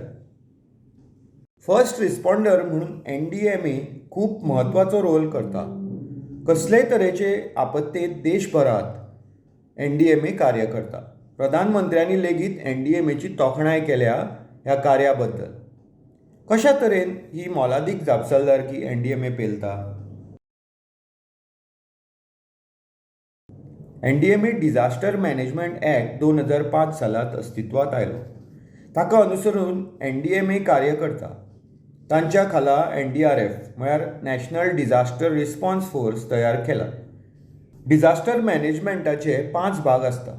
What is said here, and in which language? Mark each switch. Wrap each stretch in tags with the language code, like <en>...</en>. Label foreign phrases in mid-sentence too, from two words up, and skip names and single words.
<en>first responder</en> <kok>म्हणून NDMA खूब म्हत्वाचो रोल करता. कसलेय तरेचे आपत्तेत देशभरात NDMA कार्य करता. प्रधानमंत्र्यांनी लेगीत NDMAची तोखणाय केल्या ह्या कार्या बद्दल. कशा तरेन ही मोलादीक जापसालदारकी NDMA पेलता? NDMA डिझास्टर मॅनेजमेंट ॲक्ट 2005 सालांत अस्तित्वात आयलो. ताका अनुसरून NDMA कार्य करता. तांच्या खाला NDRF म्हळ्यार नॅशनल डिझास्टर रिस्पॉन्स फोर्स तयार केला. डिझास्टर मॅनेजमेंटाचे 5 भाग आसता.</kok>